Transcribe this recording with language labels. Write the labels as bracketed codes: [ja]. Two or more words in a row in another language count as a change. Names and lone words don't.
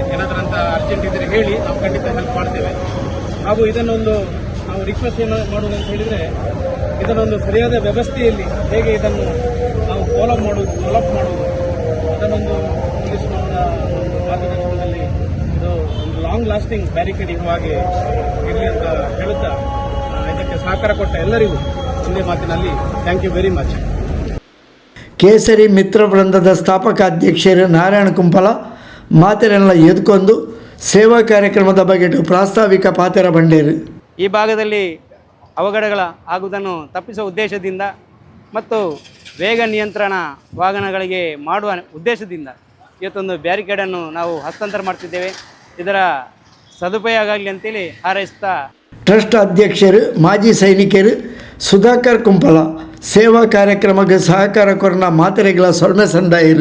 [kn] ಏನಾದರೂ ಅಂತ ಅರ್ಜೆಂಟ್ ಇದ್ದರೆ ಹೇಳಿ ನಾವು ಖಂಡಿತ ಹೆಲ್ಪ್ ಮಾಡ್ತೇವೆ. ಹಾಗೂ ಇದನ್ನೊಂದು ನಾವು ರಿಕ್ವೆಸ್ಟ್ ಏನು ಮಾಡೋದು ಅಂತ ಹೇಳಿದರೆ ಇದನ್ನೊಂದು ಸರಿಯಾದ ವ್ಯವಸ್ಥೆಯಲ್ಲಿ ಹೇಗೆ ಇದನ್ನು ನಾವು ಫಾಲೋಅಪ್ ಮಾಡೋದು ಅದನ್ನೊಂದು ಪೊಲೀಸ್ನವರ ಮಾರ್ಗದರ್ಶನದಲ್ಲಿ ಇದು ಒಂದು [en] long lasting barricade [kn] ಇರುವ ಹಾಗೆ ಇರಲಿ ಅಂತ ಹೇಳುತ್ತಾ ಇದಕ್ಕೆ ಸಹಕಾರ ಕೊಟ್ಟ ಎಲ್ಲರಿಗೂ ಒಂದೇ ಮಾತಿನಲ್ಲಿ [en] thank you very much. [tcy] ಕೇಸರಿ ಮಿತ್ರವೃಂದದ ಸ್ಥಾಪಕ ಅಧ್ಯಕ್ಷರು ನಾರಾಯಣ ಕುಂಪಾಲ ಮಾತೆರೆಲ್ಲ ಎದ್ಕೊಂಡು ಸೇವಾ ಕಾರ್ಯಕ್ರಮದ ಬಗ್ಗೆ ಪ್ರಾಸ್ತಾವಿಕ ಪಾತೆರ ಬಂಡೇರು. [kn] ಈ ಭಾಗದಲ್ಲಿ ಅವಘಡಗಳ ಆಗುವುದನ್ನು ತಪ್ಪಿಸುವ ಉದ್ದೇಶದಿಂದ ಮತ್ತು ವೇಗ ನಿಯಂತ್ರಣ ವಾಹನಗಳಿಗೆ ಮಾಡುವ ಉದ್ದೇಶದಿಂದ ಇವತ್ತೊಂದು ಬ್ಯಾರಿಕೇಡನ್ನು ನಾವು ಹಸ್ತಾಂತರ ಮಾಡ್ತಿದ್ದೇವೆ. ಇದರ ಸದುಪಯೋಗ ಆಗಲಿ ಅಂತೇಳಿ ಹಾರೈಸ್ತಾ [tcy] ಟ್ರಸ್ಟ್ ಅಧ್ಯಕ್ಷರು ಮಾಜಿ ಸೈನಿಕರು ಸುಧಾಕರ್ ಕುಂಪಲ ಸೇವಾ ಕಾರ್ಯಕ್ರಮಕ್ಕೆ ಸಹಕಾರ ಕೊರನ ಮಾತೆರೆಗಳ ಸೊಲ್ಮೆ ಸಂದಾಯಿರು